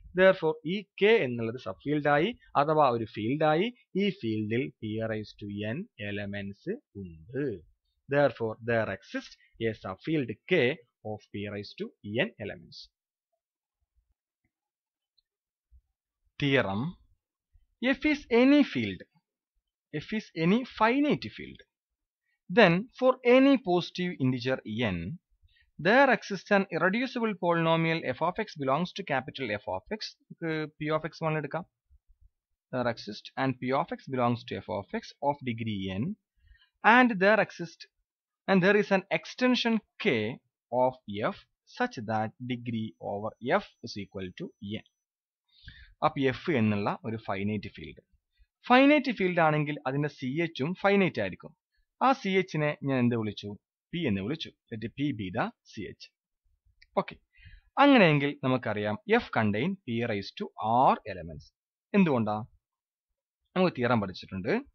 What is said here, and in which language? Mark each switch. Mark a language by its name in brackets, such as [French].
[English] Therefore, [Malayalam] ഈ k എന്നുള്ളത് സബ്ഫീൽഡ് ആയി അഥവാ ഒരു ഫീൽഡ് ആയി. ഈ ഫീൽഡിൽ p raised to n elements ഉണ്ട്. [English] Therefore, there exists a subfield k of p raised to n elements. Theorem: F is any field, F is any finite field, then for any positive integer n, there exists an irreducible polynomial f of x belongs to capital F of x. P of x one [Malayalam] എടുക്കാം. [English] There exists and p of x belongs to f of x of degree n, and there is an extension k of f such that degree over f is equal to n. [Malayalam] അപ്പോൾ F എന്നുള്ള ഒരു finite field ആണെങ്കിൽ അതിന്റെ C എച്ചും finite ആയിരിക്കും. ആ C എച്ചിനെ ഞാൻ എന്ത് വിളിച്ചു? പി എന്ന് വിളിച്ചു. [English] Let P be the C H. [Malayalam] Okay, അങ്ങനെയെങ്കിൽ നമുക്കറിയാം [English] F contain P raise to R elements. [Malayalam] എന്തുകൊണ്ടാ? നമുക്ക് തിയറം പഠിച്ചിട്ടുണ്ട്.